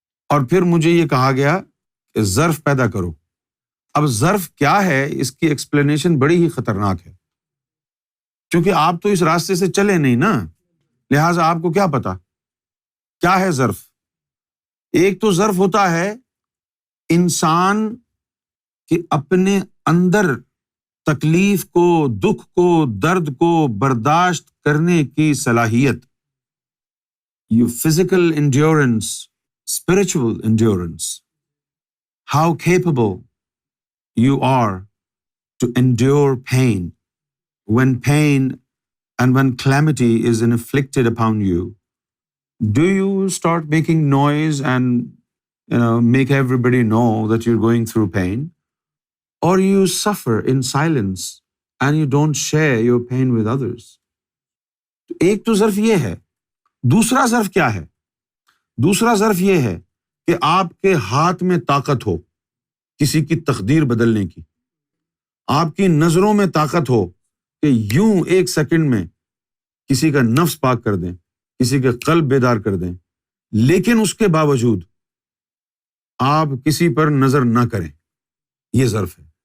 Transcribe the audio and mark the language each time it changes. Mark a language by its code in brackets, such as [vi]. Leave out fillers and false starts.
[ur] اور پھر مجھے یہ کہا گیا کہ ظرف پیدا کرو. اب ظرف کیا ہے اس کی ایکسپلینیشن بڑی ہی خطرناک ہے، کیونکہ آپ تو اس راستے سے چلے نہیں نا، لہٰذا آپ کو کیا پتا کیا ہے ظرف. ایک تو ظرف ہوتا ہے انسان کے اپنے اندر تکلیف کو، دکھ کو، درد کو برداشت کرنے کی صلاحیت. [en] یہ physical endurance, spiritual endurance, how capable you are to endure pain. When pain and when calamity is inflicted upon you, do you start making noise and make everybody know that you're going through pain, or you suffer in silence and you don't share your pain with others? [ur] ایک تو ظرف یہ ہے. دوسرا ظرف کیا ہے؟ دوسرا ظرف یہ ہے کہ آپ کے ہاتھ میں طاقت ہو کسی کی تقدیر بدلنے کی، آپ کی نظروں میں طاقت ہو کہ یوں 1 سیکنڈ میں کسی کا نفس پاک کر دیں، کسی کے قلب بیدار کر دیں، لیکن اس کے باوجود آپ کسی پر نظر نہ کریں. یہ ظرف ہے.